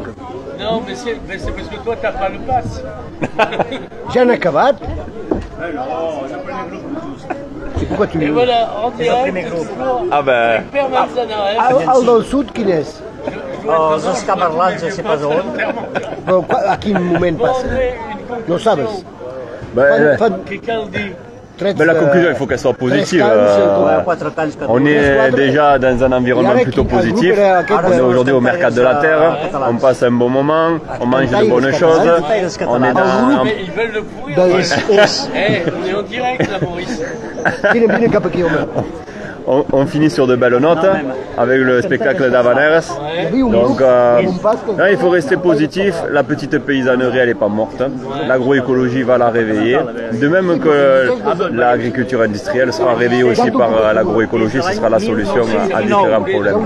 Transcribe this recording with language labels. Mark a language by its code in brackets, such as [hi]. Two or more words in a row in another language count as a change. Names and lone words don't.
[fr] Non, mais c'est parce que toi, t'as pas le pass. Jean Acabat. C'est pourquoi tu... Et voilà, en direct, toujours Ah ben... avec Père Manzanares. Aldo Sud, qui n'est? Oscar Marlans, je sais pas où. Bon, [ca] a quin moment [fr] Bon, [ca] passa? [fr] André, une [es] No sabes? [fr] conclusion. Ben, Quelqu'un dit. ben, la conclusion, il faut qu'elle soit positive. On est est déjà dans un environnement plutôt positif. On est aujourd'hui au Mercat de la Terre. On passe un bon moment. On mange de bonnes choses. On est dans... Mais ils veulent le pourrir. Dans Ouais. les- On est en direct là, Maurice. [ca] Bine cap aquí, home. [fr] On finit sur de belles notes avec le spectacle d'Havaneres. Donc, non, il faut rester positif. La petite paysannerie, elle n'est pas morte. L'agroécologie va la réveiller. De même que l'agriculture industrielle sera réveillée aussi par l'agroécologie, ce sera la solution à différents problèmes.